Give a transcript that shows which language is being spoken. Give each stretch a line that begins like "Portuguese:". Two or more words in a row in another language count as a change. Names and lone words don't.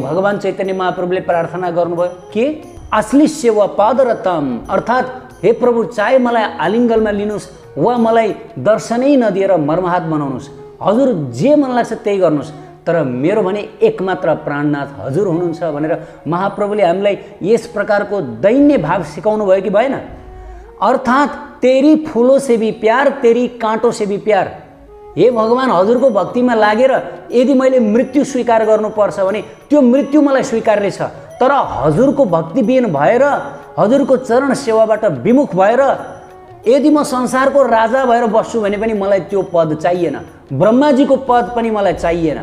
Nepali: भगवान चैतन्य महाप्रभुले प्रार्थना गर्नुभयो के?
Sanskrit: असली सेवा पादरतम,
Nepali: अर्थात् हे प्रभु, चाहे मलाई आलिङ्गनमा लिनुहोस् वा मलाई दर्शनै नदिएर मर्महात बनाउनुहोस्, हजुर जे मन लाग्छ त्यही गर्नुहोस्, तर मेरो भने एकमात्र प्राणनाथ हजुर हुनुहुन्छ भनेर महाप्रभुले हामीलाई यस प्रकारको दैन्य भाव सिकाउनु भयो कि भएन?
Hindi: अर्थात् तेरी फूलों से भी प्यार, तेरी काँटों से भी प्यार।
Nepali: हे भगवान, हजुरको भक्तिमा लागेर यदि मैले मृत्यु स्वीकार गर्नुपर्छ भने त्यो मृत्यु मलाई स्वीकार्य छ, तर हजुरको भक्तिविहीन भएर, हजुरको चरण सेवाबाट विमुख भएर यदि म संसारको राजा भएर बस्छु भने पनि मलाई त्यो पद चाहिएन, ब्रह्माजीको पद पनि मलाई चाहिएन।